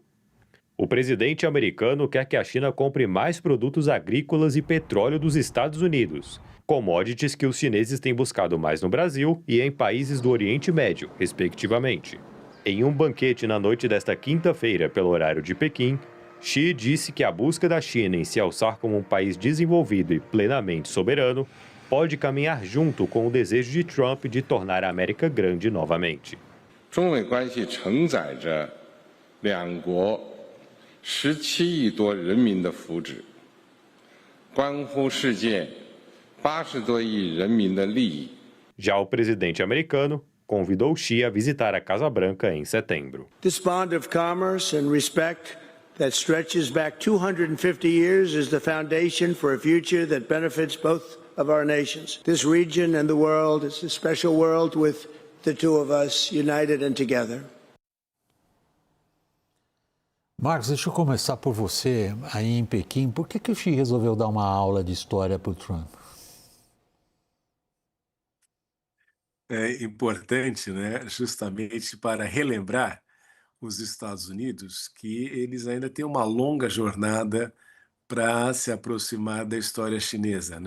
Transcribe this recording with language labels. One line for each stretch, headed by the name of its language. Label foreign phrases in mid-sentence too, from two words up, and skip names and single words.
Portuguese: O presidente americano quer que a China compre mais produtos agrícolas e petróleo dos Estados Unidos, commodities que os chineses têm buscado mais no Brasil e em países do Oriente Médio, respectivamente. Em um banquete na noite desta quinta-feira, pelo horário de Pequim, Xi disse que a busca da China em se alçar como um país desenvolvido e plenamente soberano pode caminhar junto com o desejo de Trump de tornar a América grande novamente.
Chinese: 中美关系承载着两国17亿多人民的福祉，关乎世界80多亿人民的利益。
Portuguese: Já o presidente americano convidou Xi a visitar a Casa Branca em setembro.
English: This bond of commerce and respect that stretches back 250 years is the foundation for a future that benefits both of our nations. This region and the world is a special world with the two of us united and together.
Portuguese: Marcos, deixa eu começar por você, aí em Pequim. Por que o Xi resolveu dar uma aula de história para o Trump? É importante, né, justamente para relembrar os Estados Unidos que eles ainda têm uma longa jornada para se aproximar da história chinesa, né?